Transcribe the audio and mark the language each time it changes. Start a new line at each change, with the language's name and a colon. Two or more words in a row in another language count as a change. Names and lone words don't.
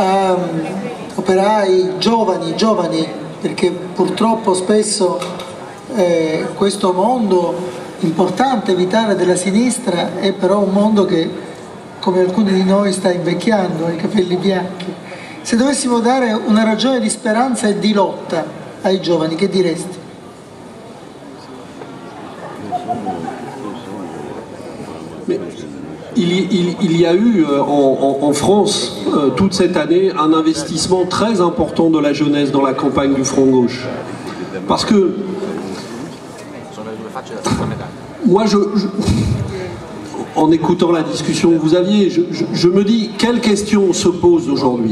Italian: operai, giovani, perché purtroppo spesso questo mondo importante, vitale della sinistra è però un mondo che, come alcuni di noi, sta invecchiando, ha i capelli bianchi. Se dovessimo dare una ragione di speranza e di lotta ai giovani, che diresti?
French: Il y a eu en France toute cette année un investissement très important de la jeunesse dans la campagne du Front Gauche. Parce que moi, en écoutant la discussion que vous aviez, je me dis, quelle question se pose aujourd'hui?